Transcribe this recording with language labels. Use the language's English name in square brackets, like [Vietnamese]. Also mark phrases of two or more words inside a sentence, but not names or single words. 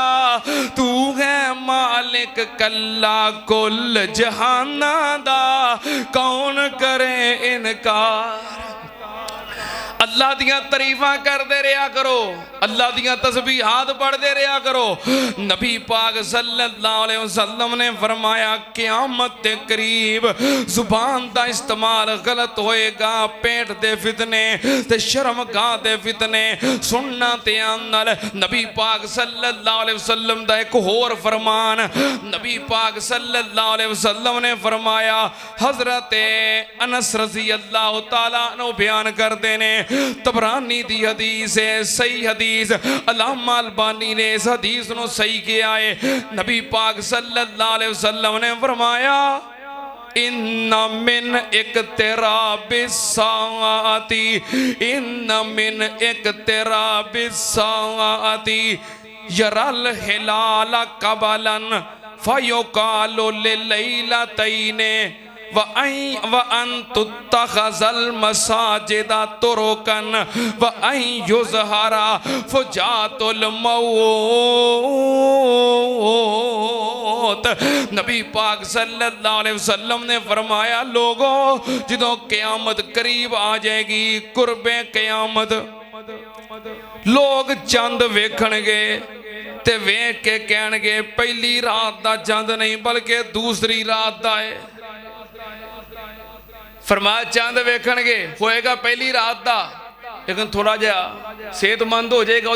[Punjabi] توں ہے مالک کلا کل جہاناں دا، کون کرے انکار. اللہ دیاں تعریفاں کرتے رہا کرو، اللہ دیاں تسبیحات پڑھتے رہا کرو. نبی پاک [Arabic] صلى الله عليه وسلم [Punjabi] نے فرمایا قیامت کے قریب زبان کا استعمال غلط ہوئے گا. پیٹ دے فتنے تے شرمگاہ دے فتنے سننا دھیان نال. نبی پاک [Arabic] صلى الله عليه وسلم [Punjabi] دا اک ہور فرمان، نبی پاک [Arabic] صلى الله عليه وسلم [Punjabi] نے فرمایا، حضرت انس [Arabic] رضي الله تعالى عنه [Punjabi] بیان کرتے نے، طبرانی دی حدیث ہے، صحیح حدیث. علامہ البانی نے اس حدیث کو صحیح کیا ہے. نبی پاک [Arabic] صلى الله عليه وسلم [Punjabi] نے فرمایا [Arabic] إن من اقتراب الساعة، إن من اقتراب الساعة أن يرى الهلال قبلا فيقال لليلتين وأن تتخذ المساجد طرقا وأن يظهر موت الفجاءة. [Punjabi] نبی پاک [Arabic] صلى الله عليه وسلم [Punjabi] نے فرمایا، لوگو جدوں قیامت قریب آ جائے گی، قربِ قیامت، لوگ چن ویکھنگے تے ویکھ کے کہنگے پہلی رات دا چن نہیں بلکہ دوسری رات دا ہے. فرمایا چن ویکھنگے ہوئے گا پہلی رات دا، لیکن تھوڑا جیہا صحتمند ہو جائے گا.